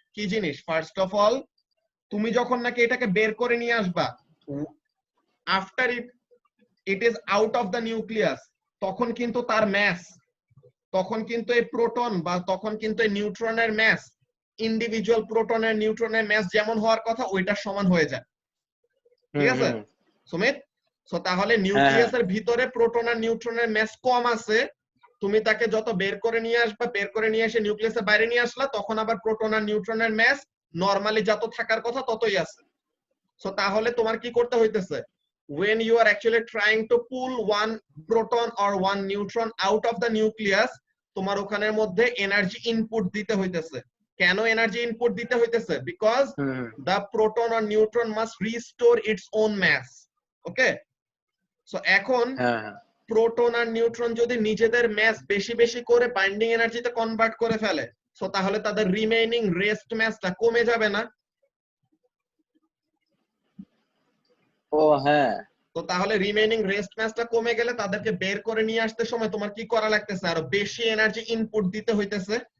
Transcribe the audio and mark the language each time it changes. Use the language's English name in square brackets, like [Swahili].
[Bangla] কি জিনিস, first of all তুমি যখন নাকি এটাকে বের করে নিয়ে আসবা, [English] after it is out of the nucleus, [Bangla] তখন কিন্তু তার ম্যাস, তখন কিন্তু এই প্রোটন বা তখন কিন্তু এই নিউট্রনের ম্যাস, ইন্ডিভিজুয়াল প্রোটনের নিউট্রনের ম্যাস যেমন হওয়ার কথা ওইটার সমান হয়ে যায়, ঠিক আছে সুমিত? সো তাহলে নিউক্লিয়াসের ভিতরে প্রোটন আর নিউট্রনের ম্যাস কম আছে, তুমি তাকে যত বের করে নিয়ে আসবা, বের করে নিয়ে এসে নিউক্লিয়াসের বাইরে নিয়ে আসলা, তখন আবার প্রোটন আর নিউট্রনের ম্যাস নরমালি যত থাকার কথা ততই আছে। সো তাহলে তোমার কি করতে হইতেছে, [English] when you are actually trying to pull one proton or one neutron out of the nucleus, [Bangla] তোমার ওখানের মধ্যে এনার্জি ইনপুট দিতে হইতেছে। কেন এনার্জি ইনপুট দিতে হইতেছে? [English] Because the proton or neutron must restore its own mass, okay? [Bangla] So এখন proton আর neutron যদি নিজেদের ম্যাস বেশি বেশি করে বাইন্ডিং এনার্জিতে কনভার্ট করে ফেলে, সো তাহলে তাদের রিমেইনিং রেস্ট ম্যাসটা কমে যাবে না? ও হ্যাঁ। তো তাহলে রিমেইনিং রেস্ট ম্যাসটা কমে গেলে তাদেরকে বের করে নিয়ে আসতে সময় তোমার কি করা লাগতেছে, আরো বেশি এনার্জি ইনপুট দিতে হইতেছে।